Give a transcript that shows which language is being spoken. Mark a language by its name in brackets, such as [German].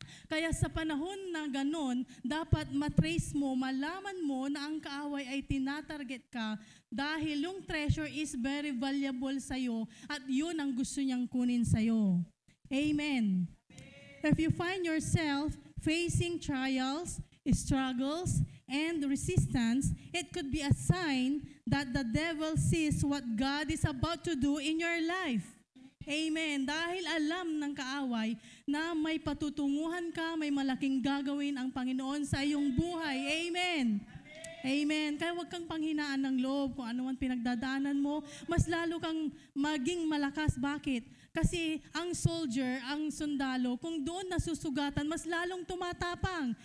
[Filipino] Kaya sa panahon na ganun, dapat matrace mo, malaman mo na ang kaaway ay tinatarget ka dahil yung treasure [English] is very valuable [Filipino] sa'yo at yun ang gusto niyang kunin sa'yo. [English] Amen. If you find yourself facing trials, struggles, and resistance, it could be a sign that the devil sees what God is about to do in your life. Amen. [Filipino] Dahil alam ng kaaway na may patutunguhan ka, may malaking gagawin ang Panginoon sa iyong buhay. Amen. Amen. Kaya huwag kang panghinaan ng loob kung ano man pinagdadaanan mo. Mas lalo kang maging malakas. Bakit? Kasi ang soldier, ang sundalo, kung doon nasusugatan, mas lalong tumatapang.